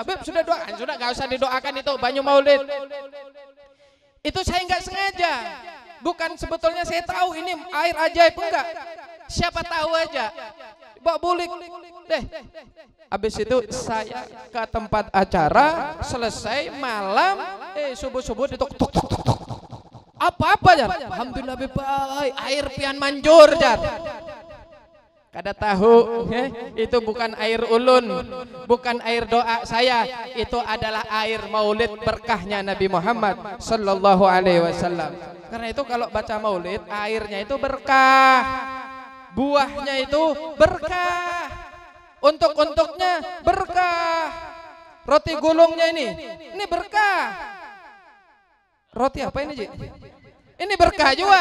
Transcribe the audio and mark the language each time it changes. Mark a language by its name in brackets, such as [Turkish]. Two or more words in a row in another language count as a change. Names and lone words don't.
[Indonesian] Beb, sudah doakan, sudah gak usah didoakan itu [Banjar] banyu maulid. [Indonesian] Itu saya nggak sengaja. Bukan sebetulnya saya tahu ini air ajaib enggak. Siapa tahu aja. [Banjar] Bawa bulik deh. [Indonesian] Habis itu saya ke tempat acara, selesai malam, subuh-subuh ditok tok tok tok. [Banjar] Apa-apa jar? [Indonesian] Alhamdulillah baik, [Banjar] air pian manjur jar. Kada tahu, itu bukan air ulun, [Indonesian] bukan air doa saya, itu adalah air maulid berkahnya Nabi Muhammad [Arabic] sallallahu alaihi wasallam. [Indonesian] Karena itu kalau baca maulid, airnya itu berkah. Buahnya itu berkah, untuk-untuknya berkah, roti gulungnya ini berkah. Roti apa ini Ji? Ini berkah juga.